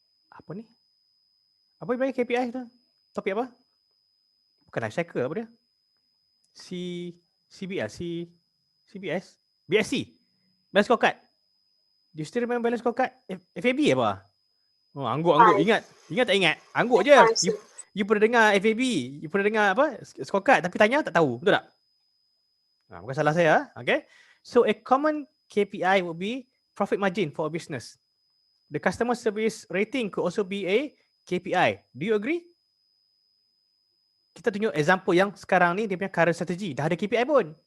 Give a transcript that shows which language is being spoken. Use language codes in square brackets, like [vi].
[ms] Apa ni? Apa yang bagi KPI tu? Topik apa? Bukan life cycle, apa dia? [en] CBS? BSC? Balance scorecard. Do you still remember balance scorecard? [ms] FAB apa? Oh, angguk. Ingat tak ingat? Angguk je. You pernah dengar FAB, you pernah dengar apa? Scorecard tapi tanya tak tahu. Betul tak? Bukan salah saya. Okay. [en] So a common KPI would be profit margin for a business. The customer service rating could also be a KPI. Do you agree? [ms] Kita tunjuk example yang sekarang ni dia punya current strategy. Dah ada KPI pun.